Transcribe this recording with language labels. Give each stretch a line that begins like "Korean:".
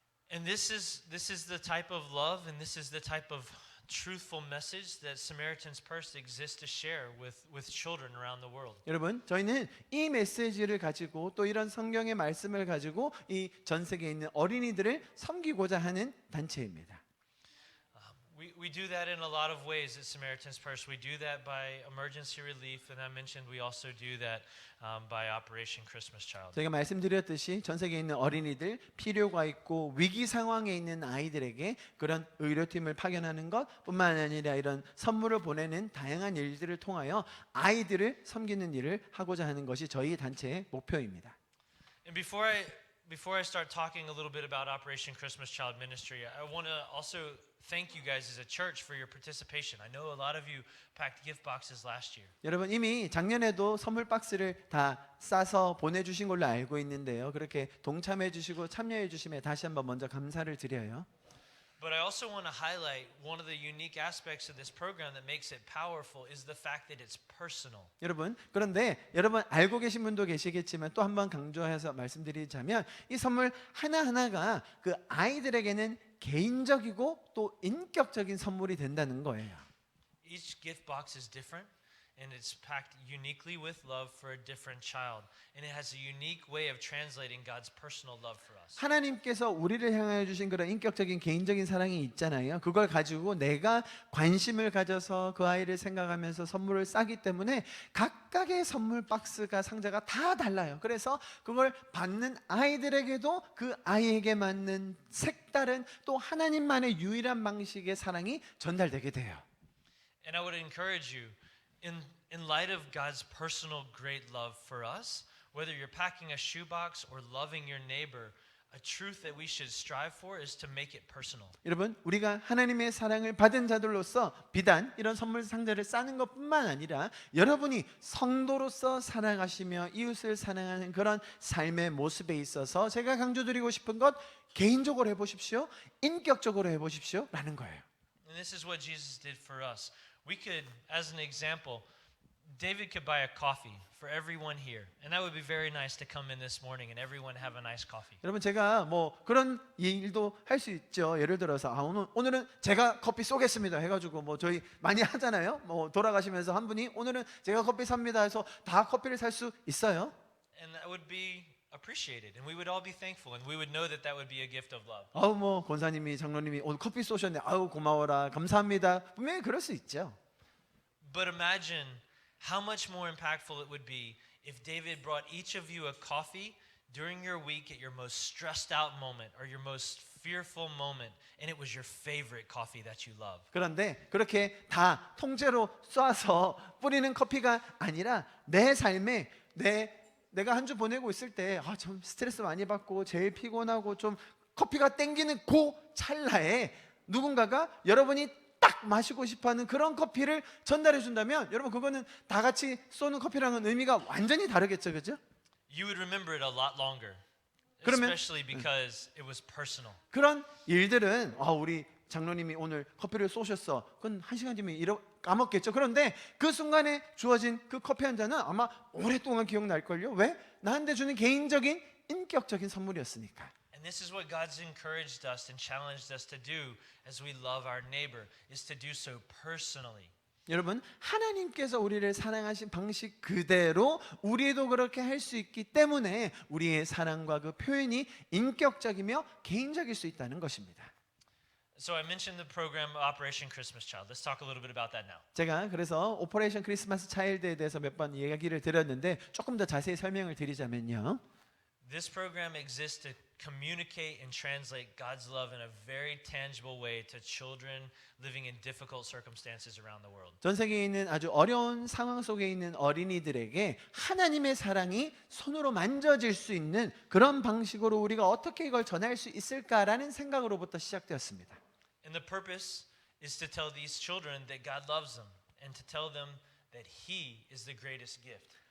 English: And this is the type of love and this is the type of truthful message that Samaritan's Purse exists to share with children around the world.
Korean: 여러분, 저희는 이 메시지를 가지고 또 이런 성경의 말씀을 가지고 이 전 세계에 있는 어린이들을 섬기고자 하는 단체입니다.
English: We do that in a lot of ways at Samaritan's Purse. We do that by emergency relief, and I mentioned we also do that by Operation Christmas Child.
Korean: 저희가 말씀드렸듯이 전 세계에 있는 어린이들 필요가 있고 위기 상황에 있는 아이들에게 그런 의료팀을 파견하는 것뿐만 아니라 이런 선물을 보내는 다양한 일들을 통하여 아이들을 섬기는 일을 하고자 하는 것이 저희 단체의 목표입니다.
English: And before I start talking a little bit about Operation Christmas Child Ministry, I want to also thank you guys as a church for your participation. I know a lot of you packed gift boxes last year.
Korean: 여러분, 이미 작년에도 선물 박스를 다 싸서 보내주신 걸로 알고 있는데요. 그렇게 동참해 주시고 참여해 주심에 다시 한번 먼저 감사를 드려요.
English: But I also want to highlight one of the unique aspects of this program that makes it powerful is the fact that it's personal.
Korean: 여러분, 그런데 여러분 알고 계신 분도 계시겠지만 또 한 번 강조해서 말씀드리자면 이 선물 하나하나가 그 아이들에게는 개인적이고 또 인격적인 선물이 된다는 거예요.
English: Each gift box is different and it's packed uniquely with love for a different child. And it has a unique way of translating God's personal love for us.
Korean: 하나님께서 우리를 향하여 주신 그런 인격적인 개인적인 사랑이 있잖아요. 그걸 가지고 내가 관심을 가져서 그 아이를 생각하면서 선물을 싸기 때문에 각각의 선물 박스가 상자가 다 달라요. 그래서 그걸 받는 아이들에게도 그 아이에게 맞는 색다른 또 하나님만의 유일한 방식의 사랑이 전달되게 돼요.
English: And I would encourage you in light of God's personal great love for us, whether you're packing a shoebox or loving your neighbor, a truth that we should strive for is to make it personal.
Korean: 여러분, 우리가 하나님의 사랑을 받은 자들로서 비단 이런 선물 상자를 싸는 것뿐만 아니라 여러분이 성도로서 살아가시며 이웃을 사랑하는 그런 삶의 모습에 있어서 제가 강조드리고 싶은 것 개인적으로 해보십시오. 인격적으로 해보십시오. 라는 거예요.
English: And this is what Jesus did for us. We could, as an example, David could buy a coffee for everyone here, and that would be very nice to come in this morning and everyone have a nice coffee.
Korean: 여러분 제가 뭐 그런 일도 할 수 있죠. 예를 들어서 오늘은 제가 커피 쏘겠습니다 해가지고 뭐 저희 많이 하잖아요. 뭐 돌아가시면서 한 분이 오늘은 제가 커피 삽니다 해서 다 커피를 살 수 있어요.
English: And that would be appreciated, and we would all be thankful, and we would know that that would be a gift of love.
Korean: 뭐 권사님이 장로님이 오늘 커피 쏘셨네. 고마워라 감사합니다. 분명히 그럴 수 있죠.
English: But imagine how much more impactful it would be if David brought each of you a coffee during your week at your most stressed out moment or your most fearful moment, and it was your favorite coffee that you love.
Korean: 그런데 그렇게 다 통째로 쏴서 뿌리는 커피가 아니라 내 삶에 내가 한 주 보내고 있을 때 좀 스트레스 많이 받고 제일 피곤하고 좀 커피가 땡기는 그 찰나에 누군가가 여러분이 딱 마시고 싶어하는 그런 커피를 전달해 준다면 여러분 그거는 다 같이 쏘는 커피랑은 의미가 완전히 다르겠죠, 그죠?
English: You would remember it a lot longer,
Korean: 그러면-
English: especially because it was personal.
Korean: 그런 일들은 우리 장로님이 오늘 커피를 쏘셨어. 그건 1시간 뒤면 까먹겠죠. 그런데 그 순간에 주어진 그 커피 한 잔은 아마 오랫동안 기억날걸요. 왜? 나한테 주는 개인적인 인격적인 선물이었으니까.
English: And this is what God's encouraged us and challenged us to do as we love our neighbor, is to do so personally.
Korean: 여러분 하나님께서 우리를 사랑하신 방식 그대로 우리도 그렇게 할 수 있기 때문에 우리의 사랑과 그 표현이 인격적이며 개인적일 수 있다는 것입니다.
English: So I mentioned the program Operation Christmas Child. Let's talk a little bit about that now.
Korean: 제가 그래서 오퍼레이션 크리스마스 차일드에 대해서 몇 번 이야기를 드렸는데 조금 더 자세히 설명을 드리자면요.
English: This program exists to communicate and translate God's love in a very tangible way to children living in difficult circumstances around the world.
Korean: 전 세계에 있는 아주 어려운 상황 속에 있는 어린이들에게 하나님의 사랑이 손으로 만져질 수 있는 그런 방식으로 우리가 어떻게 이걸 전할 수 있을까라는 생각으로부터 시작되었습니다.
English: And the purpose is to tell these children that God loves them and to tell them that He is the greatest gift.